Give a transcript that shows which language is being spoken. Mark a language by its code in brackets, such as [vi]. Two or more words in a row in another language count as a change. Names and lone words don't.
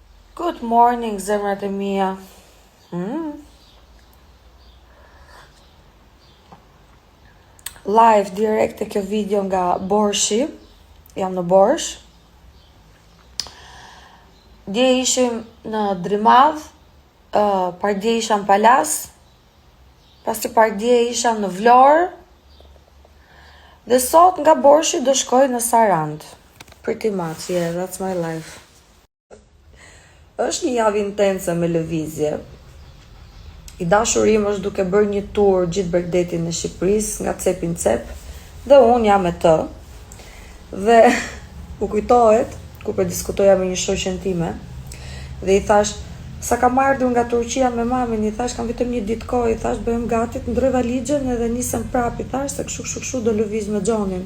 [en] Good morning, [sq] zemrat e mia. Live direkt e kjo video nga Borshi. Jam në Borsh. Dje ishim në Drimadh, pardje isha në Palas, pasi pardje isha në Vlorë, dhe sot nga Borshi do shkoj në Sarand. [en] Pretty much, yeah, that's my life. [sq] Është një javë intense me lëvizje. I dashurim është duke bërë një tur gjithë Bregdetin e Shqipërisë, nga cep në cep, dhe unë jam me të. Dhe u kujtohet, ku për diskutoja me një shoqen time, dhe i thash, sa kam ardhur nga Turqia me mamin, i thash, kam vetëm një ditë kohë, i thash, bëjmë gati të ndroj valigjen edhe nisem prap, i thash, se kështu do lëviz me Gjonin.